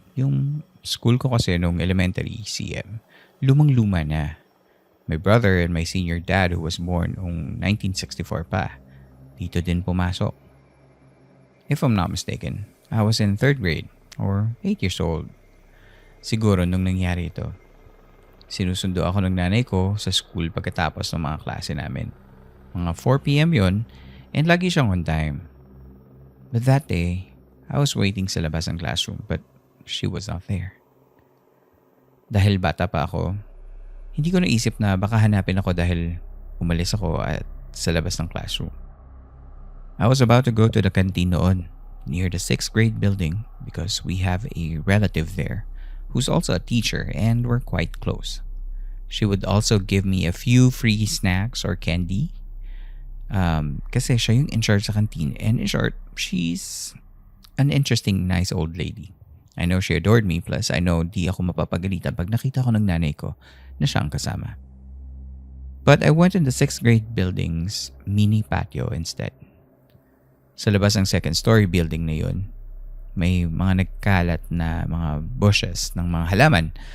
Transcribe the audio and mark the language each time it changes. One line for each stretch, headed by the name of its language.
Filipino: Yung school ko kasi nung elementary, CM, lumang-luma na.
English: My brother and my senior dad who was born noong 1964 pa,
Filipino: dito din pumasok.
English: If I'm not mistaken, I was in 3rd grade or 8 years old.
Filipino: Siguro nung nangyari ito. Sinusundo ako ng nanay ko sa school pagkatapos ng mga klase namin. Mga 4 p.m. yon and lagi siyang on time.
English: But that day, I was waiting
Filipino: sa labas ng classroom
English: but she was not there.
Filipino: Dahil bata pa ako, hindi ko naisip na baka hanapin ako dahil umalis ako at sa labas ng classroom.
English: I was about to go to the canteen noon, near the 6th grade building because we have a relative there who's also a teacher and we're quite close. She would also give me a few free snacks or candy.
Filipino: Kasi siya yung
English: in charge sa canteen and in short, she's an interesting, nice old lady. I know she adored me plus I know
Filipino: di ako mapapagalitan pag nakita ko ng nanay ko na siyang kasama.
English: But I went in the 6th grade building's mini patio instead.
Filipino: Sa labas ng 2nd story building na yun, may mga nagkalat na mga bushes ng mga halaman.